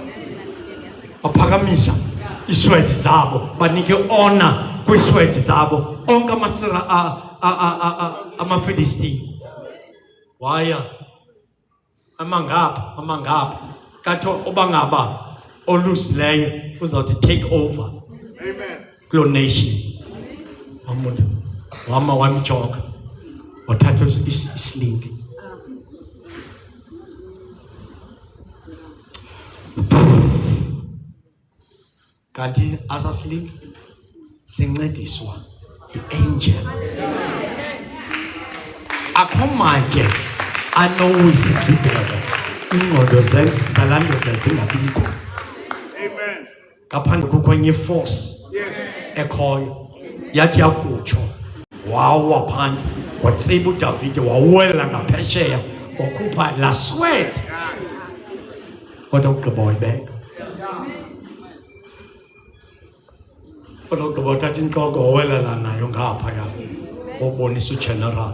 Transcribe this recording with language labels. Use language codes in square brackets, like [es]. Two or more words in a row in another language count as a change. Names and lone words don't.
[xh] aphakamisa iswethi zabo banike honor kwiswethi zabo onke amasira amaFilistini waya amangapha kathi obangaba olusileyo uzawuthi [en] take over [xh] Amen. kulo nation wamuntu wamjoka wathatha islingi kanti asaslingi sincediswa i-angel akho manje anowizigibela ingqondo zalandoda zingabikho Amen. ngaphandle kukwenye force Yes. ekhoyo yathi yakutsho wawa phansi watsiba uDavide wawela ngaphesheya wakhupha la sweat kodwa ugqiba wayibeka kodwa ugqiba uthatha intloko wawelela nayo ngaphaya wobonisa ugeneral.